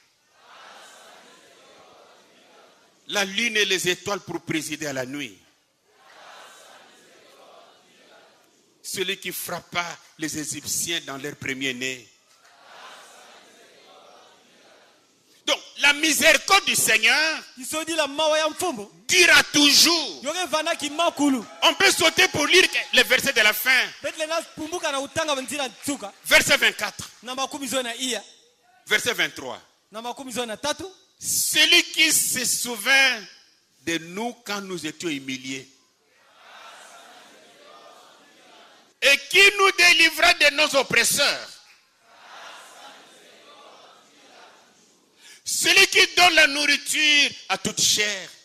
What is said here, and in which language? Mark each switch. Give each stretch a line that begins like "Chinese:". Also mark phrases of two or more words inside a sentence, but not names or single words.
French: La lune et les étoiles pour présider à la nuit. Celui qui frappa les Égyptiens dans leur premier-né. Donc, la miséricorde du Seigneur
Kituba (Democratic Republic of Congo): isodi la mawa ya mfumbu
French: durera toujours.
Kituba (Democratic Republic of Congo): yoke vana kimakulu
French: On peut sauter pour lire les versets de la fin.
Kituba (Democratic Republic of Congo): betle na pumbuka na utanga nzira tsuka
French: Verset 24,
Kituba (Democratic Republic of Congo): na makumi zo na iya
French: verset 23.
Kituba (Democratic Republic of Congo): na makumi zo na tatu
French: Celui qui se souvint de nous quand nous étions humiliés et qui nous délivra de nos oppresseurs. Celui qui donne la nourriture à toute chair.